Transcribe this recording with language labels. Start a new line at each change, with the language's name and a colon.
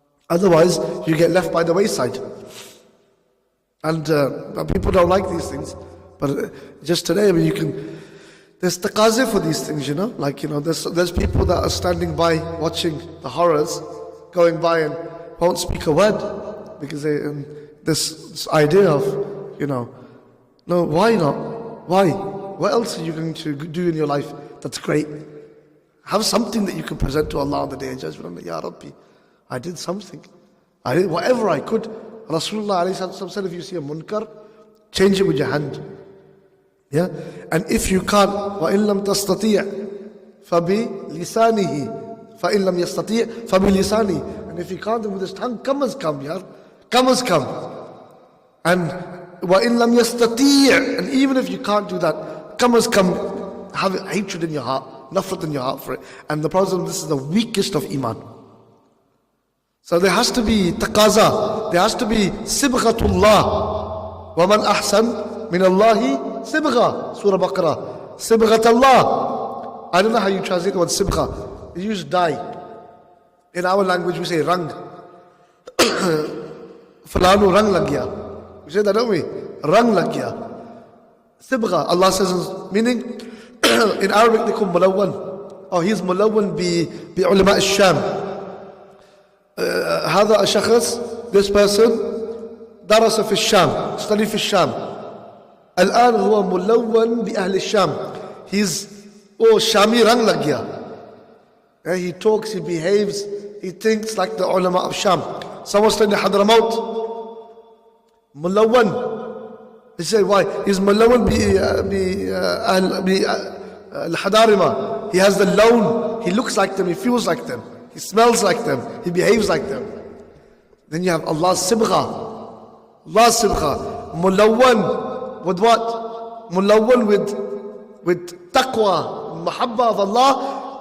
English: Otherwise you get left by the wayside. And people don't like these things, but just today, I mean, there's taqazi for these things, like, there's people that are standing by watching the horrors, going by and won't speak a word, because this idea of, no, why not? Why? What else are you going to do in your life that's great? Have something that you can present to Allah on the Day of Judgment. Ya Rabbi, I did something. I did whatever I could. Rasulullah said, if you see a munkar, change it with your hand. Yeah? And if you can't,
Arabic: وَإِن لَمْ تَسْتَطِيعْ فَبِلِسَانِهِ فَإِن لَمْ يَسْتَطِيعْ فَبِلِسَانِهِ.
English: And if you can't, then with his tongue, come as come, yaar. Come as come.
Arabic: And وَإِن لَمْ يَسْتَطِيعْ.
English: And even if you can't do that, come as come, have hatred in your heart, nafrat in your heart for it. And the Prophet, this is the weakest of iman. So there has to be taqaza, there has to be sibghatullah.
Arabic: وَمَنْ أَحْسَنْ مِنَ اللَّهِ sibgha.
English: Surah Baqarah. Sibghatullah. I don't know how you translate the word sibgha. You use dye. In our language we say rang.
Urdu: Falanu rang lag gaya.
English: We say that, don't we?
Urdu: Rang lag gaya. Sibgha.
English: Allah says, meaning, in Arabic they call mulawwan. Oh, he's mulawwan bi ulama al-Sham.
Arabic: هذا الشخص,
English: this person
Arabic: درس في الشام,
English: studied
Arabic: في الشام. الآن هو ملون بأهل الشام. He's شامي
Urdu: رنگ لگ گیا.
English: He talks, he behaves, he thinks like the ulama of Sham. Someone studied Hadramaut, ملون. They say why? He's ملون الحضارمة. He has the lawn, he looks like them, he feels like them, he smells like them, he behaves like them. Then you have Allah's sibgha. Allah's sibgha. Mulawwan with what? Mulawwan with taqwa, mahabba of Allah.